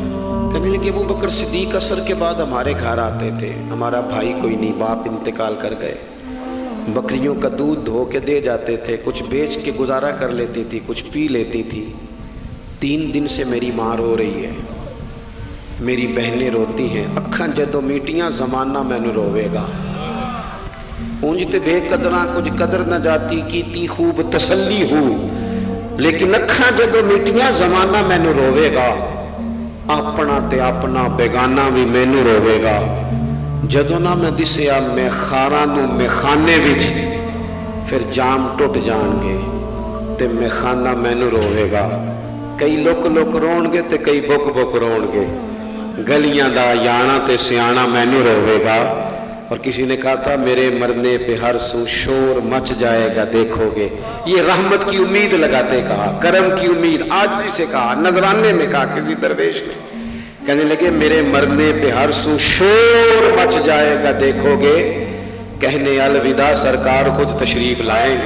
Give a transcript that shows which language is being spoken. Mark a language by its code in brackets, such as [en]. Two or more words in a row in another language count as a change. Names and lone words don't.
[ur] کہنے لگے ابو بکر صدیق عصر کے بعد ہمارے گھر آتے تھے، ہمارا بھائی کوئی نہیں، باپ انتقال کر گئے، بکریوں کا دودھ دھو کے دے جاتے تھے، کچھ بیچ کے گزارا کر لیتی تھی، کچھ پی لیتی تھی، 3 دن سے میری ماں رو رہی ہے، میری بہنیں روتی ہیں، [pa] اکھاں جدوں میٹیاں زمانہ مینوں روے گا، اونج تے بے قدراں کچھ قدر نہ جاتی، کیتی خوب تسلی ہو، لیکن اکھاں جدوں میٹیاں زمانہ مینوں روے گا، اپنا تے اپنا بیگانہ بھی مینوں روے گا، جدوں نہ میں دسیا میں خاراں نوں میں خانے وچ، پھر جام ٹوٹ جان گے تے میں خانہ مینوں روے گا، کئی لک لک رون گے تے کئی بک بک رون گے، گلیاں دا یانا تے سیانا مینوں روے گا۔ [ur] اور کسی نے کہا تھا میرے مرنے پہ ہر سو شور مچ جائے گا دیکھو گے، یہ رحمت کی امید لگاتے کہا، کرم کی امید، آجزی سے کہا، نذرانے میں کہا کسی درویش نے، کہنے لگے میرے مرنے پہ ہر سو شور مچ جائے گا دیکھو گے، کہنے الوداع سرکار خود تشریف لائیں گے۔